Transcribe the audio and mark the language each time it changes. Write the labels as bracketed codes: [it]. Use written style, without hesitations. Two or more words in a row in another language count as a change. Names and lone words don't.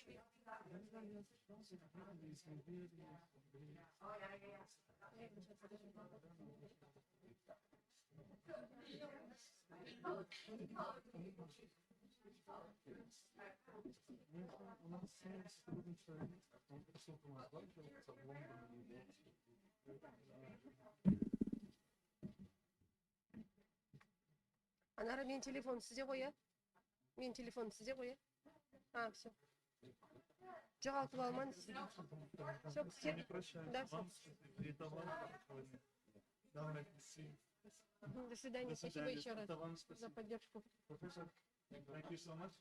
[en] Oh, yeah, yeah. [ru] У нас сотрудничает, он пришел к нам в Лондон. [kk] Анара, мен телефон сізде ғой, иә? Мен телефон сізде ғой, иә? [ru] А, все. [kk] Жоғалтып алмаңыз. [ru] Не прощаюсь. Да, Вам и товар. Давайте. До свидания. Спасибо еще раз Это вам за спасибо. поддержку. [en] Professor, thank you so much.